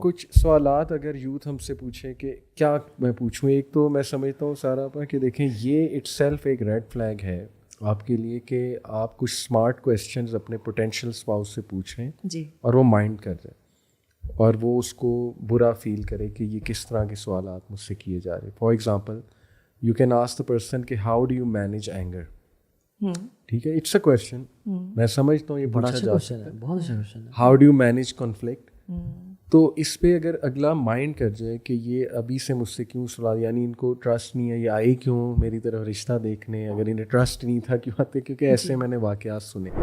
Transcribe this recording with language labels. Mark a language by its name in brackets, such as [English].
[Urdu] کچھ سوالات اگر یوتھ ہم سے پوچھیں کہ کیا میں پوچھوں, ایک تو میں سمجھتا ہوں سارا پا کہ دیکھیں یہ اٹ سیلف ایک ریڈ فلیگ ہے آپ کے لیے کہ آپ کچھ اسمارٹ کویسچنز اپنے پوٹینشیل اسپاؤس سے پوچھ رہے ہیں اور وہ مائنڈ کر رہے ہیں, اور وہ اس کو برا فیل کرے کہ یہ کس طرح کے سوالات مجھ سے کیے جا رہے ہیں. [English] For example you can ask the person کہ how do you manage anger. [Urdu] ٹھیک ہے, اٹس اے کویشچن, میں سمجھتا ہوں یہ بڑا اچھا کویشچن ہے, بہت اچھا کویشچن ہے. [English] How do you manage conflict. [Urdu] تو اس پہ اگر اگلا مائنڈ کر جائے کہ یہ ابھی سے مجھ سے کیوں سوال, یعنی ان کو ٹرسٹ نہیں ہے, یہ آئے کیوں میری طرف رشتہ دیکھنے, اگر انہیں ٹرسٹ نہیں تھا کیوں آتے, کیونکہ ایسے میں نے واقعات سنے.